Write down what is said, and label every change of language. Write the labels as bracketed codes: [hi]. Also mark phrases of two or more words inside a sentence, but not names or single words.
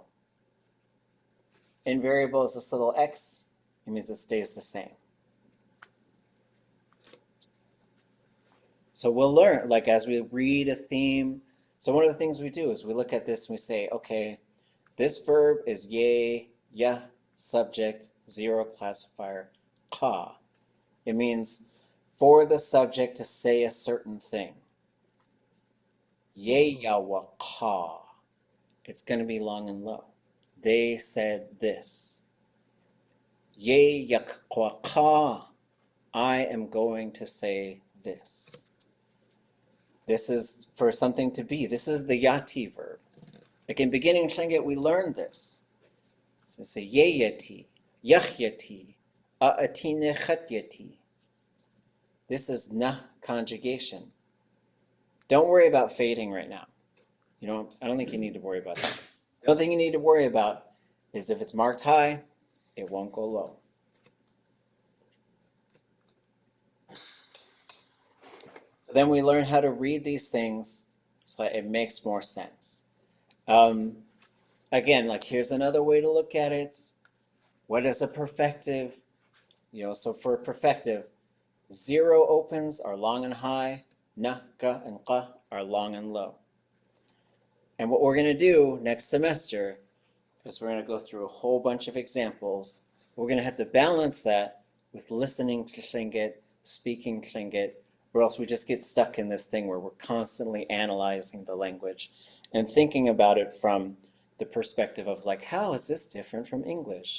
[en] Invariable is this little x, it means it stays the same. So we'll learn, like as we read a theme, so one of the things we do is we look at this and we say, okay, this verb is ye, ya, subject, 0 classifier, ka. It means for the subject to say a certain thing. Ye, ya, wa, ka. It's going to be long and low. They said this. Ye, ya, kwa, ka. I am going to say this. This is for something to be. This is the yati verb. Like in beginning Tlingit, we learned this. [tli] So say yeyati, yachyati, A'atine khatyati. [en] This is na conjugation. Don't worry about fading right now. I don't think you need to worry about that. The only thing you need to worry about is if it's marked high, it won't go low. So then we learn how to read these things so that it makes more sense. Again, like here's another way to look at it. What is a perfective? So for a perfective, 0 opens are long and high, na, ka, and qa are long and low. And what we're going to do next semester is we're going to go through a whole bunch of examples. We're going to have to balance that with listening to Tlingit, speaking Tlingit, or else we just get stuck in this thing where we're constantly analyzing the language and thinking about it from the perspective of like, how is this different from English?